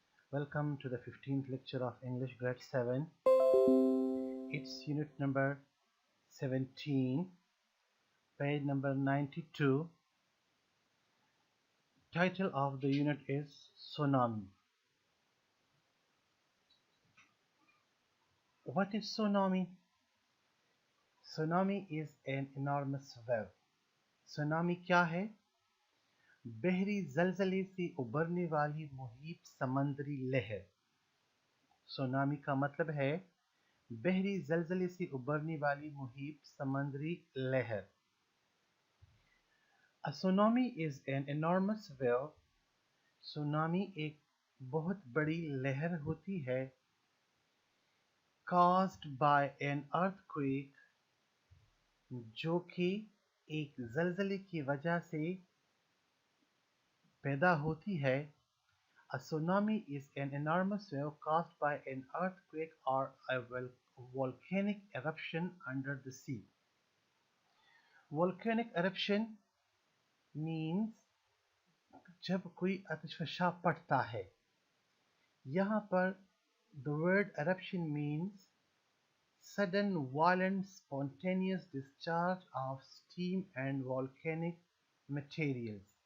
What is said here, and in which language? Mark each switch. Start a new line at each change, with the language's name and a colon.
English: Welcome to the 15th lecture of English grade 7. It's unit number 17, page number 92. Title of the unit is Tsunami. What is tsunami? Tsunami is an enormous wave.
Urdu: Tsunami کیا ہے؟ بحری زلزلے سے ابھرنے والی محیط سمندری لہر. سونامی کا مطلب ہے بحری زلزلے سے ابھرنے والی محیط سمندری لہر.
English: A tsunami is an enormous wave.
Urdu: Tsunami ایک بہت بڑی لہر ہوتی ہے.
English: Caused by an earthquake,
Urdu: جو کہ ایک زلزلے کی وجہ سے پیدا ہوتی ہے.
English: A tsunami is an enormous wave caused by an earthquake or a volcanic eruption under the sea. Volcanic eruption means
Urdu: جب کوئی آتش فشاں پڑتا ہے. یہاں پر
English: the word eruption means sudden, violent, spontaneous discharge of steam and volcanic materials.